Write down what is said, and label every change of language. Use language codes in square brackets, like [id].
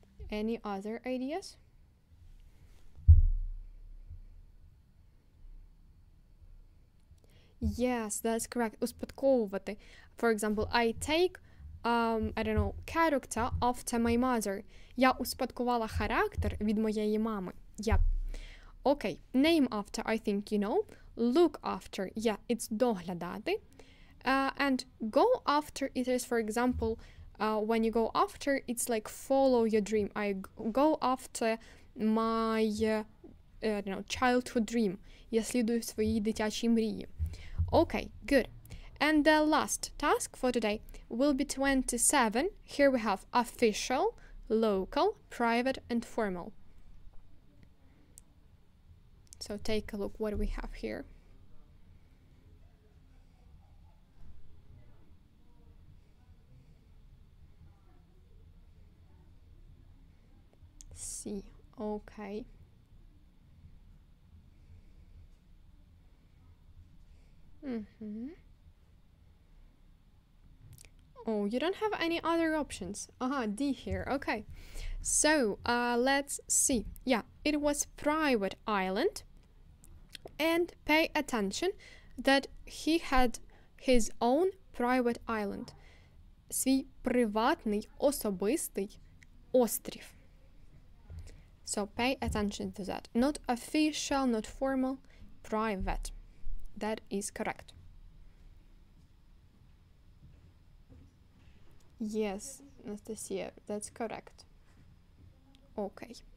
[en] Any other ideas? Yes, that's correct. Успадковувати. For example, I take, I don't know, character after my mother. [uk] Я успадкувала характер від моєї мами. [en] Yep. Okay, name after, I think you know. Look after, yeah, it's доглядати. And go after, it is, for example, when you go after, it's like follow your dream. I go after my childhood dream. [uk] Я слідую своїй дитячій мрії. [en] Okay, good. And the last task for today will be 27. Here we have official, local, private, and formal. So take a look what we have here. See, okay. Oh, you don't have any other options. D here, okay. So, let's see. Yeah, it was private island. And pay attention that he had his own private island. [uk] Свій приватний, особистий острів. [en] So pay attention to that. Not official, not formal, private. That is correct. Yes, Anastasia, that's correct. Okay.